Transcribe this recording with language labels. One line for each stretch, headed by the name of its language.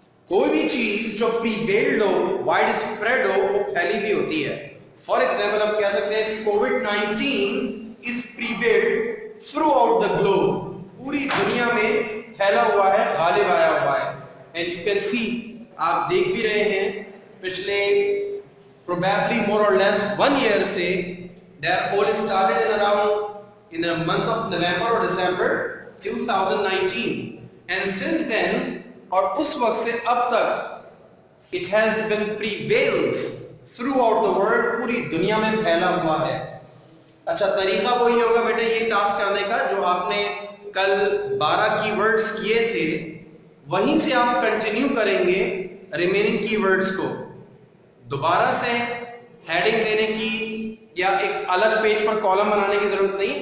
Hindi: कोई भी चीज जो प्रीवेल्ड हो, वाइड स्प्रेड हो, वो फैली भी होती है.
English: for example
Hindi: हम कह सकते हैं कि
English: Covid is prevailed through out the globe.
Hindi: पूरी दुनिया में फैला हुआ है, गालिब आया हुआ है.
English: and you can see,
Hindi: आप देख भी रहे हैं पिछले
English: probably more or less 1 year
Hindi: से
English: they all started in around in the month of November or December 2019 and since then
Hindi: और उस वक्त से अब तक
English: it has been prevailed throughout the world,
Hindi: पूरी दुनिया में फैला हुआ है. अच्छा, तरीका वही होगा बेटे ये टास्क करने का जो आपने कल 12 कीवर्ड्स किए थे, वहीं से आप कंटिन्यू करेंगे रिमेनिंग कीवर्ड्स को. दोबारा से हेडिंग देने की या एक अलग पेज पर कॉलम बनाने की जरूरत नहीं.